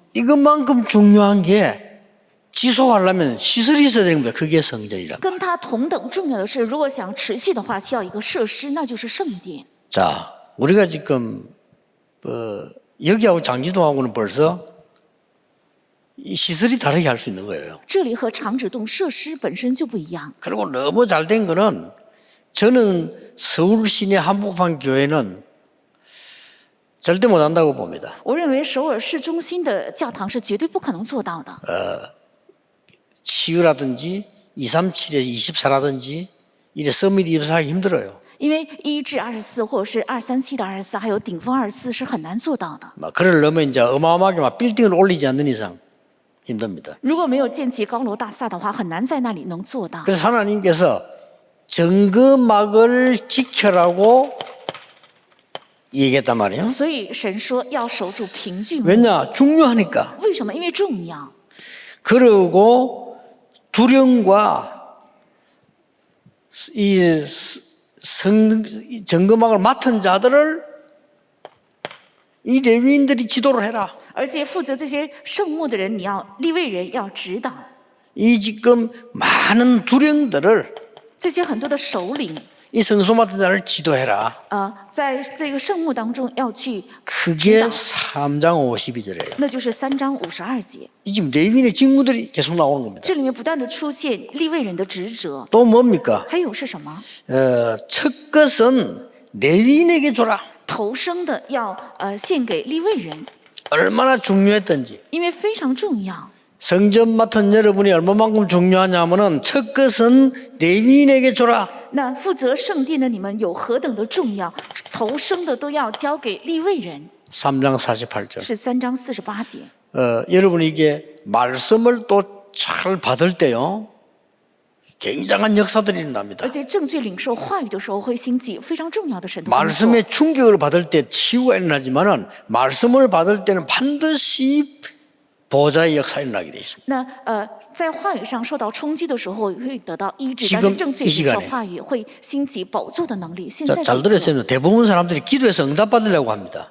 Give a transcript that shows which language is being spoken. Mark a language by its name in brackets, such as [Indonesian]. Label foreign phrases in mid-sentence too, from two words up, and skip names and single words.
[Korean] 이것만큼 중요한 게 지속하려면 시설이 있어야 되는 겁니다. 그게 성전이란. [Chinese] 跟它同等重要的是，如果想持续的话，需要一个设施，那就是圣殿。 [Korean] 자, 우리가 지금 여기하고 장지동하고는 벌써 이 시설이 다르게 할 수 있는 거예요. [Chinese] 这里和长指洞设施本身就不一样。 [Korean] 그리고 너무 잘 된 거는 저는 서울 시내 한복판 교회는 절대 못한다고 봅니다. [Chinese] 我认为首尔市中心的教堂是绝对不可能做到的。 [Korean] 치유라든지 237에 24라든지 이래 서밋 입사하기 힘들어요. [Chinese] 因为1至24或者是237的24，还有顶峰24是很难做到的。 [Korean] 막 그러려면 이제 어마어마하게 막 빌딩을 올리지 않는 이상 힘듭니다. [Chinese] 如果没有建起高楼大厦的话，很难在那里能做到。 [Korean] 그래서 하나님께서 증거막을 지켜라고 얘기했단 말이에요. [Chinese] 所以神说要守住凭据幕。 [Korean] 왜냐? 중요하니까. [Chinese] 为什么？因为重要。 [Korean] 그리고 두령과 이 증거막을 맡은 자들을 이 레위인들이 지도를 해라. [Chinese] 而且负责这些圣幕的人，你要利未人要指导 [Korean] 이 지금 많은 두령들을 [Chinese] 这些很多的首领， [Korean] 이 성소 맡은 자를 지도해라. [Chinese] 在这个圣幕当中要去 [Korean] 그게 3장 52절이에요. [Chinese] 那就是3章52节。 [Korean] 이 지금 레위인의 직무들이 계속 나오는 겁니다. [Chinese] 这里面不断的出现利未人的职责， [Korean] 또 뭡니까? [Chinese] 还有是什么？ [Korean] 첫 것은 레위인에게 줘라. [Chinese] 头生的要献给利未人， [Korean] 얼마나 중요했던지. [Chinese] 因为非常重要。 [Korean] 성전 맡은 여러분이 얼마만큼 중요하냐면은 첫 것은 레위인에게 줘라. [Chinese] 那负责圣殿的你们有何等的重要？头生的都要交给利未人， [Korean] 3장 48절. [Chinese] 是3章48节。 [Korean] 여러분 이게 말씀을 또 잘 받을 때요. 굉장한 역사들이 일어납니다. [Chinese] 而且正确领受话语的时候，会兴起非常重要的神的工作。 [Korean] 말씀의 충격을 받을 때 치유가 일어나지만은 말씀을 받을 때는 반드시 보좌의 역사가 일어나게 돼 있습니다. [Chinese] 那在话语上受到冲击的时候，会得到医治， [Korean] 지금 [Chinese] 但是正确 [Korean] 이 [Chinese] 领 [Korean] 시간에 [Chinese] 受话语会兴起宝座的能力。现 [Korean] 자, [Chinese] 在 [Korean] 잘 들으세요. 대부분 사람들이 기도해서 응답받으려고 합니다.